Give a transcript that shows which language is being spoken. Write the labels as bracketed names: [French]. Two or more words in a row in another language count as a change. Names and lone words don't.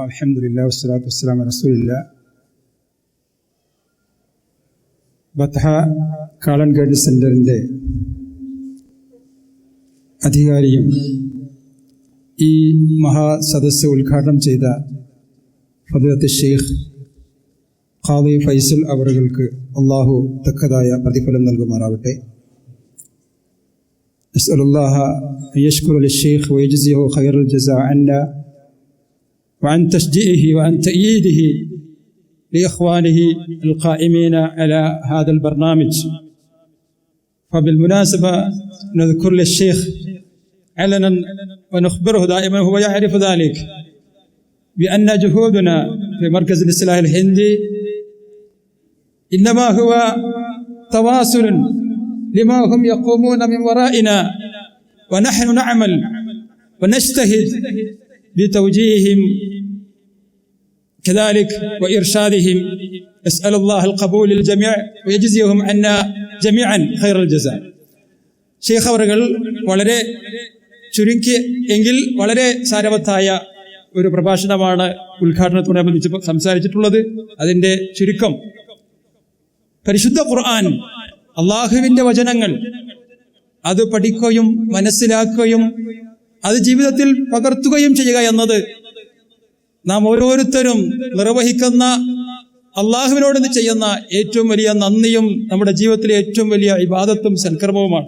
[Arabic] الحمد لله والصلاة والسلام على رسول الله. [Malayalam] ബത്ഹ കാളൻകേട് സെൻ്ററിൻ്റെ അധികാരിയും ഈ മഹാസദസ്സ് ഉദ്ഘാടനം ചെയ്ത ഫദീലത്ത് ഷെയ്ഖ് ഖാദി ഫൈസൽ അവറുകൾക്ക് അള്ളാഹു തക്കതായ പ്രതിഫലം നൽകുമാറാവട്ടെ. [Arabic] أسأل الله يشكر للشيخ ويجزيه خير الجزاء عنا وعن تشجيعه وعن تأييده لإخوانه القائمين على هذا البرنامج. فبالمناسبة نذكر للشيخ علنا ونخبره دائما، هو يعرف ذلك، بأن جهودنا في مركز الإصلاح الهندي إنما هو تواصل لما هم يقومون من ورائنا، ونحن نعمل ونجتهد بتوجيههم كذلك وإرشادهم. أسأل الله القبول للجميع ويجزيهم عنا جميعا خير الجزاء. [Malayalam] ഷെയ്ഖ് അവറുകൾ വളരെ ചുരുക്കി എങ്കിൽ വളരെ സാരവത്തായ ഒരു പ്രഭാഷണമാണ് ഉദ്ഘാടനത്തോടനുബന്ധിച്ച് സംസാരിച്ചിട്ടുള്ളത്. അതിൻ്റെ ചുരുക്കം, പരിശുദ്ധ ഖുർആൻ, അള്ളാഹുവിൻ്റെ വചനങ്ങൾ, അത് പഠിക്കുകയും മനസ്സിലാക്കുകയും അത് ജീവിതത്തിൽ പകർത്തുകയും ചെയ്യുക എന്നത് നാം ഓരോരുത്തരും നിർവഹിക്കുന്ന, അള്ളാഹുവിനോട് ചെയ്യുന്ന ഏറ്റവും വലിയ നന്ദിയും നമ്മുടെ ജീവിതത്തിലെ ഏറ്റവും വലിയ ഇബാദത്തും സൽക്കർമ്മവുമാണ്.